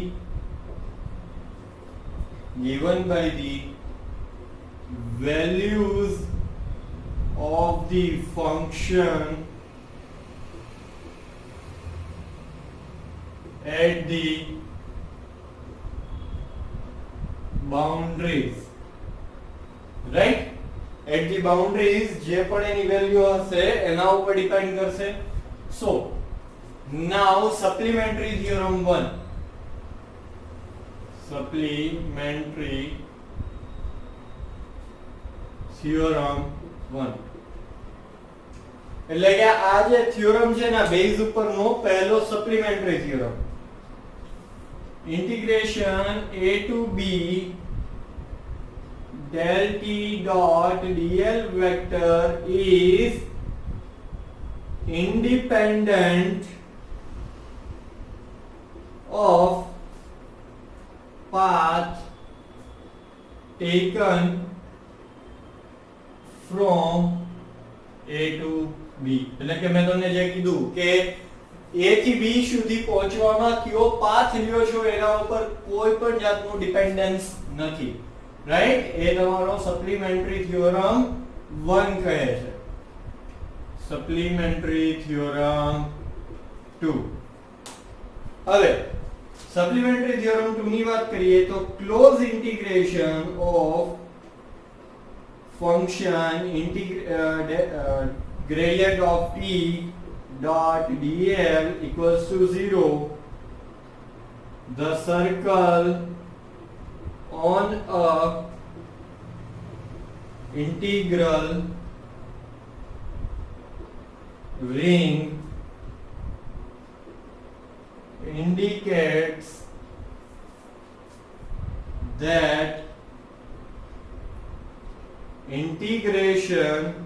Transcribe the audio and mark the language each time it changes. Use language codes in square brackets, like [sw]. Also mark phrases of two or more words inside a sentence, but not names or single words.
[en] values of the function at the boundaries, right? At the boundaries [gu] જે પણ એની વેલ્યુ હશે એના ઉપર ડિપેન્ડ કરશે. [en] So now supplementary theorem 1. Supplementary theorem 1 [gu] એટલે કે આ જે થિયોરમ છે ના બેઝ ઉપરનો પહેલો [en] supplementary theorem. ઇન્ટિગ્રેશન a to b del t dot dl vector is independent of path taken from a to b. [gu] એટલે કે મેં તમને જે કીધું કે a થી b સુધી પહોંચવામાં કયો પાથ લ્યો છો એના ઉપર કોઈ પણ જાતનું ડિપેન્ડન્સ નથી, રાઈટ? એ તમારો [en] supplementary theorem 1 [gu] કહે છે. [en] supplementary theorem 2. [gu] હવે [en] supplementary theorem 2 [gu] ની વાત કરીએ તો [en] close integration of function gradient of t dot dl equals to 0, the circle on a integral ring indicates that integration